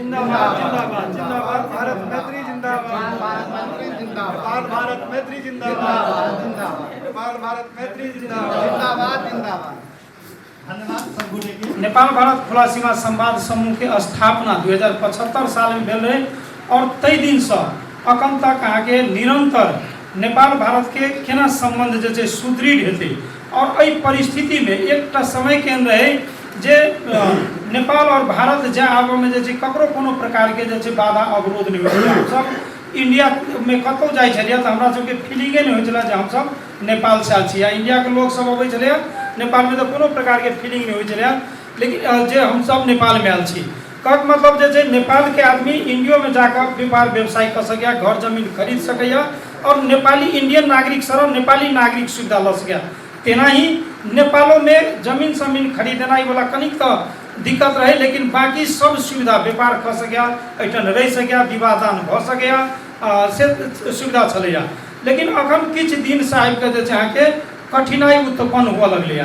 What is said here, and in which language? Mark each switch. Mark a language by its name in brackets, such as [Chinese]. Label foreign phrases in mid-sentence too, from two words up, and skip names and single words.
[Nepali] जिंदाबाद जिंदाबाद भारत मैत्री जिंदाबाद नेपाल भारत मैत्री जिंदाबाद नेपाल भारत मैत्री जिंदाबाद [Maithili] नेपाल भारत खुला सीमा संवाद समूह के स्थापना 2075 साल में भेल रहे और तई दिन से अखन तक अहाँ के निरंतर नेपाल भारत के केना संबंध जे छै सुदृढ़ हेतै और एहि परिस्थिति में एक समय केहन रहे जे नेपाल और भारत जाय आबे में जे छै ककरो कोनो प्रकार के जे छै बाधा अवरोध नहीं होइछै। सब इंडिया में कतौ जाय छलियै त हमरा सबके फीलिंगे नहीं होइछलै जे हम सब नेपाल से आयल छी या इंडिया के लोग सब अबै छलै नेपाल में तो कोनो प्रकार के फीलिंग नहीं होइछलै, लेकिन जे हम सब नेपाल में आयल छी कहक मतलब जे छै नेपाल के आदमी इंडिया में जाकर व्यापार व्यवसाय कर सकैया, घर जमीन खरीद सकैया और नेपाली इंडियन नागरिक सरल नेपाली नागरिक सुविधा ल सकैया। तेना ही नेपालों में जमीन समीन खरीदनाई वाला कनिक तो दिक्कत रहे, लेकिन बाकी सब सुविधा व्यापार कर सकैया, एठन रह सकैया, विवाह दान भ सकैया से सुविधा छलैया। लेकिन अखन किछ दिन से आबि के जे छै अहाँ के कठिनाई उत्पन्न हुआ लगलैया।